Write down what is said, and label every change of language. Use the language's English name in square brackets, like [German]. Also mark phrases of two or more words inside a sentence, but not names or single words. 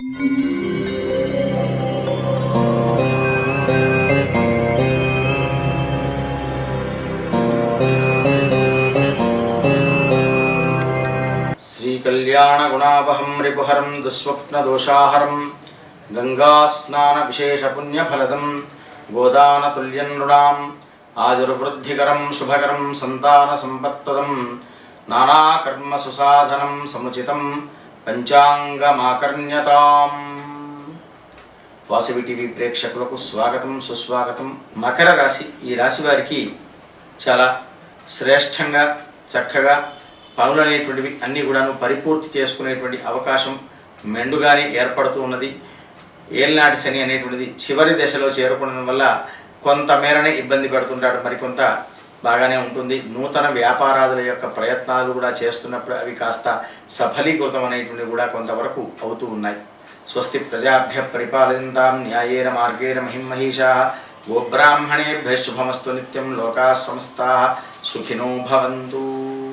[Sanskrit] श्रीकल्याणगुणावहं रिपुहरं दुःस्वप्नदोषाहरं गंगास्नानविशेषपुण्यफलदं गोदानतुल्यं नृणाम् आजुर्वृद्धिकरं शुभकरं सन्तानसम्पत्प्रदं नानाकर्मसुसाधनं समुचितं పంచాంగమాకర్ణ్యతాం. [Telugu] వాసవి టీవీ ప్రేక్షకులకు స్వాగతం, సుస్వాగతం. మకర రాశి, ఈ రాశి వారికి చాలా శ్రేష్టంగా చక్కగా పనులు అనేటువంటివి అన్నీ కూడాను పరిపూర్తి చేసుకునేటువంటి అవకాశం మెండుగానే ఏర్పడుతూ ఉన్నది. ఏలినాటి శని అనేటువంటిది చివరి దశలో చేరుకోవడం వల్ల కొంతమేరనే ఇబ్బంది పడుతుంటాడు, మరికొంత బాగానే ఉంటుంది. నూతన వ్యాపారాదుల యొక్క ప్రయత్నాలు కూడా చేస్తున్నప్పుడు అవి కాస్త సఫలీకృతం అనేటువంటివి కూడా కొంతవరకు అవుతూ ఉన్నాయి. [Sanskrit] స్వస్తి ప్రజాభ్య పరిపాలయంతాం న్యాయేన మార్గేణ మహిమహీషాః. గోబ్రాహ్మణేభ్యః శుభమస్తు నిత్యం. లోకాః సమస్తాః సుఖినో భవంతు.